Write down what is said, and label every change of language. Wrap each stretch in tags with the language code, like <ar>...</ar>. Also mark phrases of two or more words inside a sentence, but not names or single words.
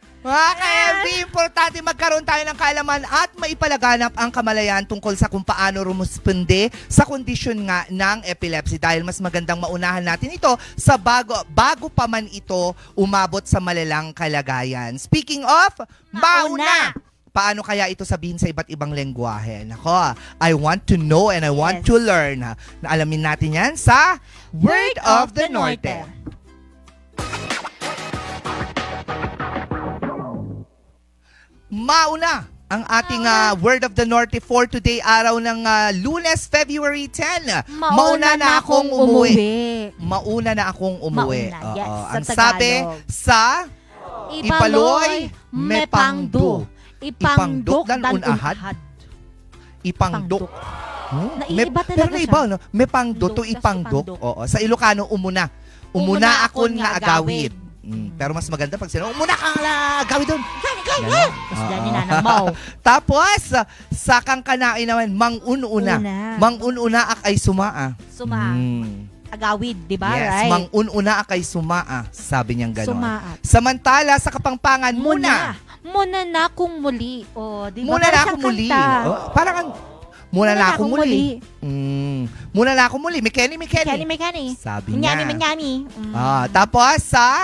<tl>Mga ka-MV, importante magkaroon tayo ng kaalaman at maipalaganap ang kamalayan tungkol sa kung paano rumusponde sa kondisyon nga ng epilepsy dahil mas magandang maunahan natin ito sa bago pa man ito umabot sa malalang kalagayan. Speaking of, mauna! Paano kaya ito sabihin sa iba't ibang lengguwahe? Nako,</tl> <en>I want to know and I want to learn.</en> <tl>Na alamin natin yan sa Word of the Norte. Mauna ang ating Word of the Norte for today, araw ng Lunes, February 10. Mauna na akong umuwi. Mauna na akong umuwi. Mauna, yes, Ang sa sabi Tagalog. sa Ipaloy Mepangdu.</tl> <ibl>Ipangduk dan unahad. Ipangduk.</ibl> <tl>Naiiba talaga Pero naiba, siya. no? Mepangdu to</tl> <ibl>Pangduk, tas ipangduk. ipangduk.</ibl> <tl>Oo. Sa Ilocano,</tl> <ilo>umuna. Umuna akon nga agawid.</ilo> <tl>Pero mas maganda pag sino,</tl> <ilo>umuna ka nga agawid doon.</ilo> <tl>Tapos dyan ni Nanang Mau. Tapos, sa kang kanain naman,</tl> <kne>mang-ununa.</kne> <tl>Una.</tl> <kne>Mang-ununa ak ay sumaa.</kne> <tl>Suma. Agawid, di ba?</tl> <en>Yes, Right?</en> <kne>mang-ununa ak ay sumaa.</kne> <tl>Sabi niyang gano'n.</tl> <kne>Sumaat.</kne> <tl>Samantala, sa Kapampangan, muna.</tl> <pam>Muna na kung muli.</pam> <tl>O, di ba?</tl> <pam>Muna</pam> <tl>Parang na siyang</tl> <pam>ako muli.</pam> <tl>kanta.</tl> <pam>Parang muna na ako muli. Muna na ako muli. Mikeni. Mekani.</pam> <tl>Sabi niya.</tl> <pam>Manyani.</pam> <tl>Tapos sa</tl>